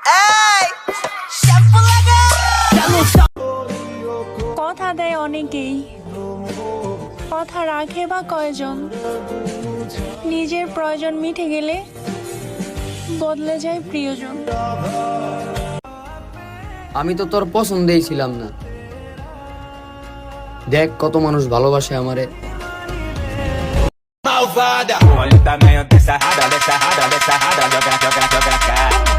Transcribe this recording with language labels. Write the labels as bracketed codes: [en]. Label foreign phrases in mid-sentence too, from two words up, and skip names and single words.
[bn] কথা দেয় অনেকেই, কথা রাখে বা কয়জন? নিজের প্রয়োজন মিটে গেলে বদলে যায় প্রিয়জন। আমি তো তোর পছন্দেই ছিলাম না। দেখ কত মানুষ ভালোবাসে আমারে। [pt] Malvada, olha o tamanho dessa rada, joga, joga, joga, joga.